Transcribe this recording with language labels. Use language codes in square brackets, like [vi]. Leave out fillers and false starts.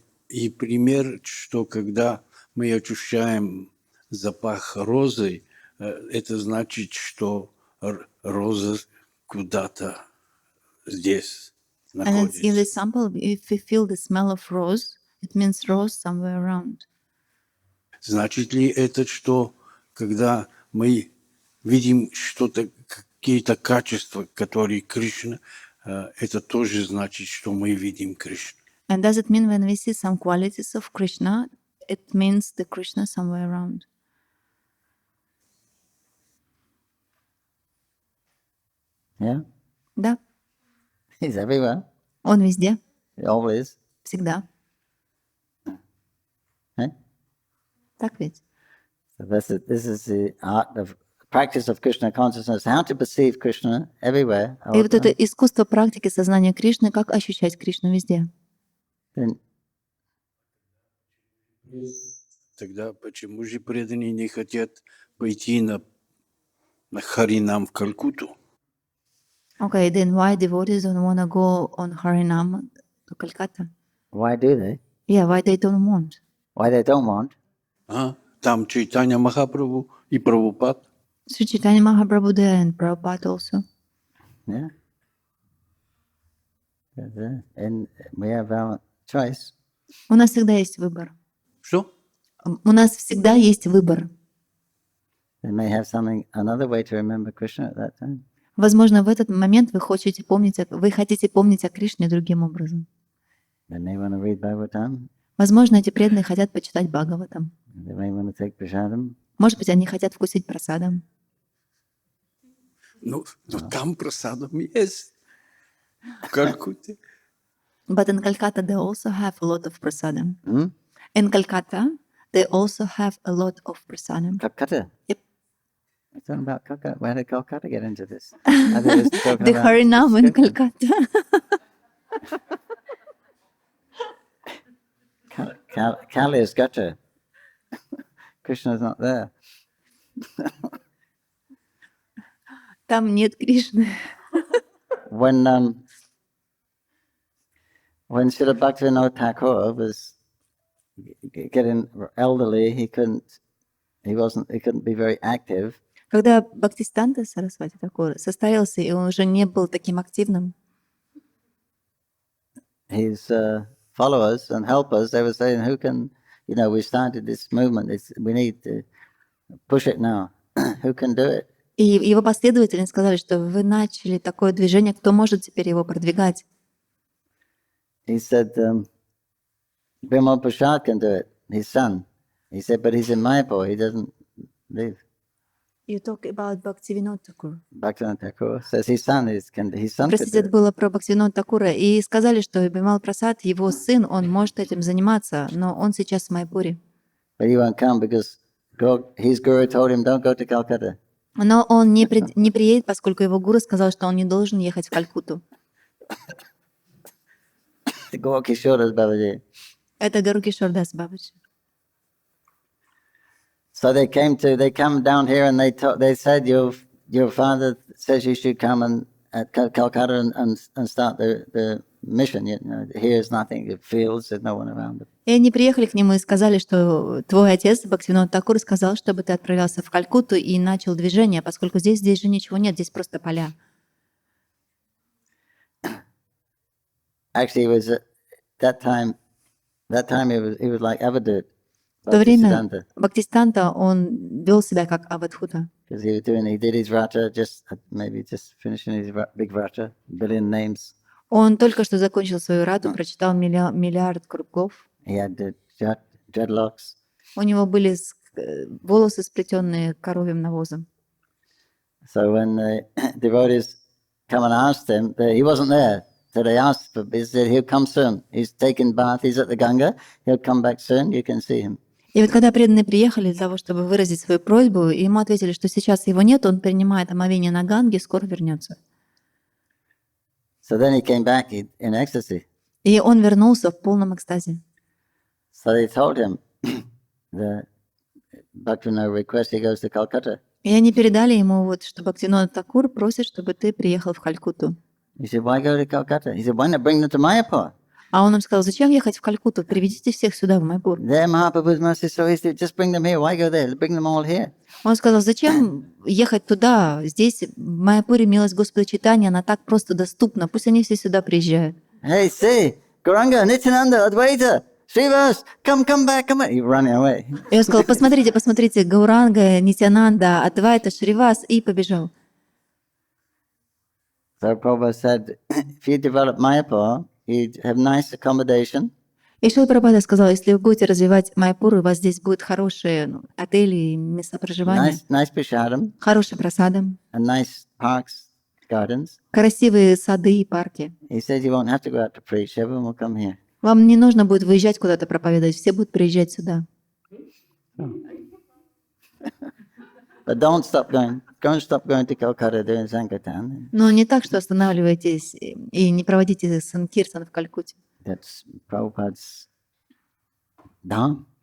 [ru] И пример, что когда мы ощущаем запах розы, это значит, что роза куда-то здесь [en] And in the [ru] находится. [en] example, if we feel the smell of rose, it means rose somewhere around. [ru] Значит ли это, что когда мы видим что-то, какие-то качества, которые Кришна, это тоже значит, что мы видим Кришну? [en] And does it mean when we see some qualities of Krishna, it means the Krishna somewhere around? Yeah? [ru] Да, [en] He's everywhere, [ru] он везде, [en] always. [ru] всегда. Eh? Так ведь? [en] So this is the art of practice of Krishna consciousness, how to perceive Krishna everywhere. [ru] И вот это искусство практики сознания Кришны, как ощущать Кришну везде. [en] Then [ru] Тогда почему же преданные не хотят пойти на Харинам в Калькутту? [en] Okay, then why devotees don't want to go on Harinam to Calcutta? why do they? Yeah, why they don't want? Why they don't want? [ru] Там Чайтанья Махапрабху и Прабхупад. [en] Шри Чайтанья Mahaprabhu there and Prabhupada also. Yeah. And we have our choice. [ru] У нас всегда есть выбор. Что? У нас всегда есть выбор. [en] They may have another way to remember Krishna at that time. [ru] Возможно, в этот момент вы хотите помнить о Кришне другим образом. [en] They may want to read Bhagavatam. [ru] Возможно, эти преданные хотят почитать Бхагаватам. [en] They may want to take prasadam. [ru] Может быть, они хотят вкусить прасадам. Ну, там просадом есть. В Калькутте. [en] But in Calcutta, they also have a lot of prasadam. Hmm? In Calcutta, they also have a lot of prasadam. Calcutta. Yep. We're talking about Calcutta. Where did Calcutta get into this? I think it's talking The about Harinam in Calcutta. Calcutta. Kali is Gata. Krishna's not there. [ru] Там нет Кришны. [en] When Srila Bhaktivinoda Thakur was getting elderly, he couldn't be very active. [ru] Когда Бхактисиданта Сарасвати Тхакур состоялся, и он уже не был таким активным, [en] His followers and helpers, they were saying, "Who can, we started this movement. We need to push it now. Who can do it?" [ru] и его последователи сказали, что вы начали такое движение, кто может теперь его продвигать? [en] He said, Bhima Prasad can do it, his son. He said, but he's in Mayapur, he doesn't live. You talk about Bhaktivinoda Thakur. Bhaktivinoda Thakur says his son can [ru] Простите, это [en] do it. [ru] было про Бхактивинода Такура. И сказали, что Бимал Прасад, его сын, он может этим заниматься, но он сейчас в Майпуре. [en] But he won't come because his guru told him, don't go to Calcutta. [ru] Но он не приедет, поскольку его гуру сказал, что он не должен ехать в Калькутту. [en] Go Kishoras Babaji. [ru] Это Гару Кишор Дас Бабаджи. [en] So they come down here and they said, your father says you should come at Calcutta and start the mission. Here's nothing, it feels there's no one around. [ru] И они приехали к нему и сказали, что твой отец, Бхактивинода Такур, сказал, чтобы ты отправлялся в Калькутту и начал движение, поскольку здесь же ничего нет, здесь просто поля. [en] Actually, it was at that time he was like Avadut. [ru] В то время Бхактисиданта, он вел себя как Авадхута. [en] Because he did his vrata, just finishing his big vrata, billion names. [ru] Он только что закончил свою рату, прочитал миллиард кругов. [en] He had the dreadlocks. [ru] У него были волосы, сплетенные коровьим навозом. [en] So when the devotees come and asked him, he wasn't there. So they asked, he said, he'll come soon. He's taking bath, he's at the Ganga, he'll come back soon, you can see him. [ru] И вот когда преданные приехали для того, чтобы выразить свою просьбу, ему ответили, что сейчас его нет, он принимает омовение на Ганге, скоро вернется. [en] So then he came back in ecstasy. [ru] И он вернулся в полном экстазе. [en] So they told him, the Bhaktivinoda request, he goes to Calcutta. [ru] И они передали ему, вот, что Бхактивинода Такур просит, чтобы ты приехал в Калькутту. [en] He said, why go to Calcutta? He said, why not bring them to Mayapur? [ru] А он им сказал, зачем ехать в Калькутту? Приведите всех сюда, в Майпур. [en] There Mahaprabhu's mercy so easy, just bring them here. Why go there? Bring them all here. [ru] Он сказал, зачем ехать туда? Здесь, в Майапуре, милость Господа Чайтаньи, она так просто доступна. Пусть они все сюда приезжают. [en] Hey, see, Gauranga, Nityananda, Advaita, Srivas, come back, come back. He's running away. [ru] И он сказал, посмотрите, посмотрите, Гауранга, Нитянанда, Адвайта, Шривас, и побежал. [en] So Prabhupada said, if you develop Mayapur, you'd have nice accommodation, [ru] И Шрила Прабхупада сказал, если вы будете развивать Майпур, у вас здесь будут хорошие отели, места проживания, [en] nice prashadam, [ru] хорошие просады, [en] and nice parks, gardens. [ru] красивые сады и парки. [en] He said you won't have to go out to preach. Everyone will come here. [ru] Вам не нужно будет выезжать куда-то проповедовать, все будут приезжать сюда. [en] But don't stop going to Calcutta doing Sankirtan. [ru] Но не так, что останавливайтесь и не проводите санкиртан в Калькутте. [en] That's Prabhupada's Dham.